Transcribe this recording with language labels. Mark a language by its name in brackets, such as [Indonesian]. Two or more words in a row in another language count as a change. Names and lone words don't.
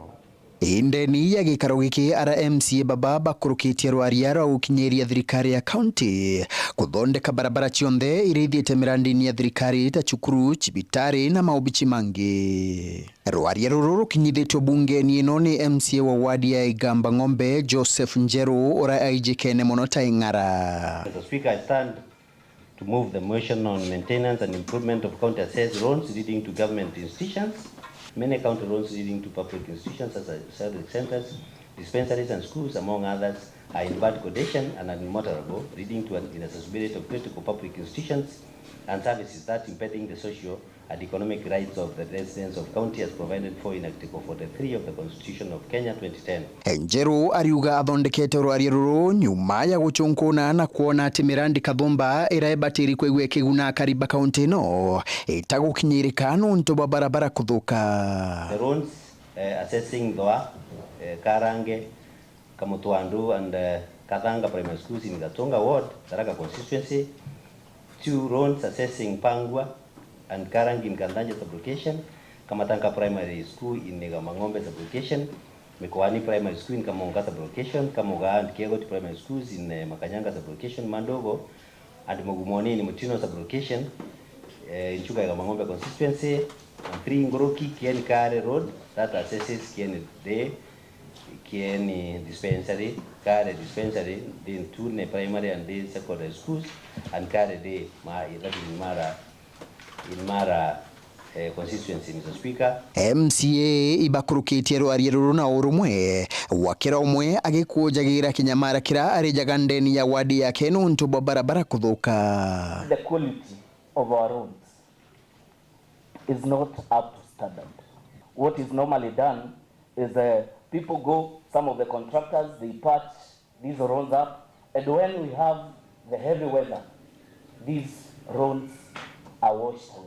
[Meru] Indeni ya gikaro giki ara MCA baba bakurukitie rwaria rwa gukinyeria thirikari ya county kuthondeka barabara cionthe irithiite mirandi-ini ya thirikari ta cukuru, cibitari na maubichi mangi. Rwaria ruru rukinyithitio bunge-ini ino ni MCA wa wadi ya Igamba Ng'ombe Joseph Njeru ora aijikene muno ta ing'ara. [English] Mr. Speaker, I stand to move the motion on maintenance and improvement of county assessed roads leading to government institutions. Many county roads leading to public institutions such as service centers, dispensaries and schools, among others, are in bad condition and unmotorable, leading to an inaccessibility of critical public institutions and services that impeding the social and economic rights of the residents of county as provided for in Article 43 of the Constitution of Kenya 2010. [Meru] Njeru ariuga athondekete rwaria ruru nyuma ya guchunkuna na kuona ati mirandi kathumba iraebatiri kwigwe kiguna kariba kaunti no itagukinyirika nuntu bwa barabara kuthuka. [English] The roads assessing Doa, Karange, Kamutwandu and Kathanga primary schools in Gatonga ward, Tharaka constituency. 2 roads assessing Pangwa and Karangi in Kandanja sublocation, Kamatanga primary school in Negamangombe sublocation, Mekwani primary school in Kamonga sublocation, Kamoga and Kegoti primary schools in Makanyanga sublocation, Mandogo and Mogumoni in Mutino sublocation, in Chuka Gamangombe constituency, and 3 Ngoroki Kieni Kare road that assesses Kieni Day, Kieni dispensary, Kare dispensary, then 2 primary and day secondary schools, and Kare Day, that is in Mara constituency, Mr. Speaker. [Meru] MCA ibakurukitie rwaria ruru na urumwe wakira umwe agikujagira kinyamara kira arijaga ndeni ya wadi yake nuntu bwa barabara kuthuka. [English] The quality of our roads is not up to standard. What is normally done is people go, some of the contractors, they patch these roads up, and when we have the heavy weather, these roads are washed away.